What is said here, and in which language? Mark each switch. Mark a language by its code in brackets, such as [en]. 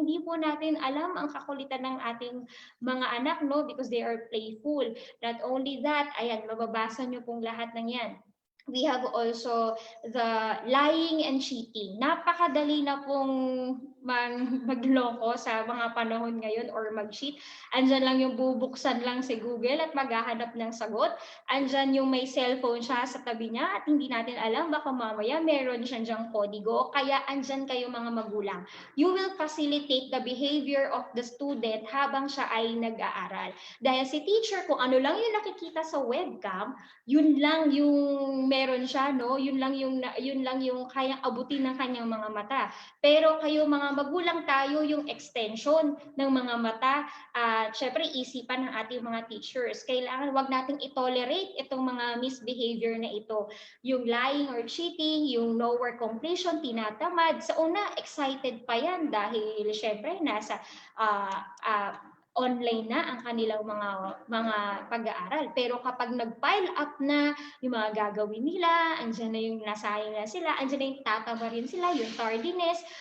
[tl] Hindi po natin alam ang kakulitan ng ating mga anak, no? [en] Because they are playful. Not only that, [tl] ayan, mababasa nyo pong lahat ng yan. [en] We have also the lying and cheating. [tl] Napakadali na pong magloko sa mga panahon ngayon or mag-cheat. Andyan lang yung bubuksan lang si Google at maghahanap ng sagot. Andyan yung may cellphone siya sa tabi niya at hindi natin alam, baka mamaya meron siya dyang kodigo. Kaya andyan kayo mga magulang. [en] You will facilitate the behavior of the student [tl] habang siya ay nag-aaral. Dahil si teacher, kung ano lang yung nakikita sa webcam, yun lang yung meron siya, no? Yun lang yung kayang abutin ng kanyang mga mata. Pero kayo mga magulang, tayo yung extension ng mga mata at syempre isipan ng ating mga teachers. Kailangan wag nating i-tolerate itong mga misbehavior na ito. Yung lying or cheating, yung no work completion, tinatamad. Sa una, excited pa yan dahil syempre nasa online na ang kanilang mga pag-aaral. Pero kapag nag-pile up na yung mga gagawin nila, andyan na yung nasayang na sila, andyan na yung tataba rin sila, yung tardiness.